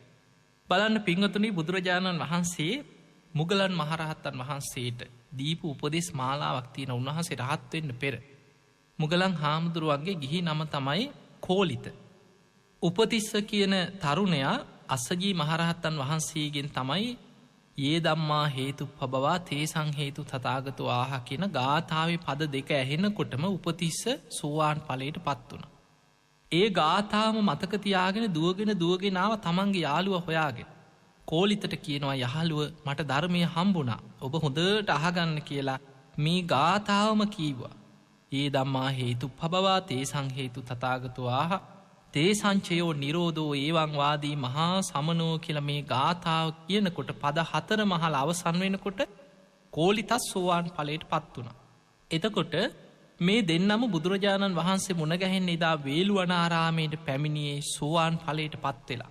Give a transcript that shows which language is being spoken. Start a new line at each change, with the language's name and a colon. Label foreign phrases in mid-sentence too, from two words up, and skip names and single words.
Sinhala: බලන්න පින්වතුනි, බුදුරජාණන් වහන්සේ මුගලන් මහරහතන් වහන්සේට දීපු උපදෙස් මාලාවක් තියෙන. උන්වහන්සේ රහත් වෙන්න පෙර මුගලන් හාමුදුරුවන්ගේ ගිහි නම තමයි කෝලිත. උපතිස්ස කියන තරුණයා අස්සජී මහරහත්තන් වහන්සේගෙන් තමයි
Pali: ඒ ධම්මා හේතුප්පබවා තේසං හේතු තථාගතෝ ආහ
Sinhala: කියන ගාථාවේ පද දෙක ඇහෙනකොටම උපතිස්ස සෝවාන් ඵලයට පත් වුණා. ඒ ගාථාවම මතක තියාගෙන දුවගෙන ආව තමන්ගේ යාළුවා හොයාගෙන. කෝලිතට කියනවා යහළුව මට ධර්මය හම්බුණා. ඔබ හොඳට අහගන්න කියලා මේ ගාථාවම කීවා.
Pali: ඒ ධම්මා හේතුප්පබවා තේසං හේතු තථාගතෝ ආහ තේ සංචයෝ නිරෝධෝ ඒවං වාදී මහා සමනෝ
Sinhala: කියලා මේ ගාථාව කියනකොට පද 4 මහල අවසන් වෙනකොට කෝලිතස් සෝවාන් ඵලයට පත් වුණා. එතකොට මේ දෙන්නම බුදුරජාණන් වහන්සේ මුණ ගැහෙන්න එදා වේළුවනාරාමයට පැමිණියේ සෝවාන් ඵලයට පත් වෙලා.